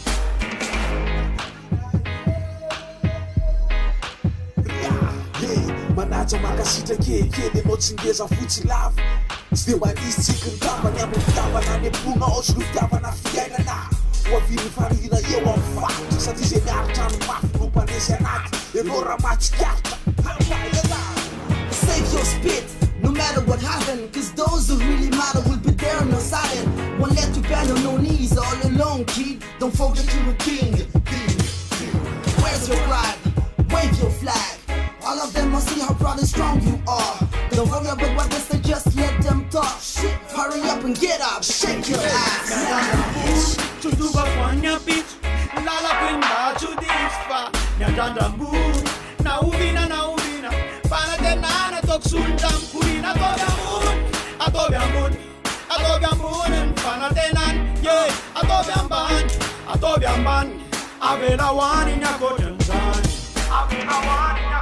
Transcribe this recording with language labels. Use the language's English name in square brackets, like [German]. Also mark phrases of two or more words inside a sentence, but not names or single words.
[Malagasy] manaja makasitra kelikely anao tsy ngeza fotsy lava tsy de manisy tsiky ny tavany amin'ny fitiavana any am-ponao sy no fitiavana fiainana ho aviny farina eo amin'ny fatotra satria zay miaritra ny mafy no mpanesy anaty ianao raha matsikaritra [English] Save your spit, no matter what happens, cause those who really matter will be there on your side. Won't let you bend on your knees all alone, kid. Don't forget you're a king. Where's your pride? Wave your flag. All of them must see how proud and strong you are. Don't worry about what they say, just let them talk. Shit, hurry up and get up, shake your ass. [Malagasy] Tsondrovako agny bitro lalako iny mba tsodisy fa miandrandrambo naovina fanatenana ataoko solondrano korina ataovy ambony ny fanatenana ye ataovy ambany avela hoany ny akoatran'izany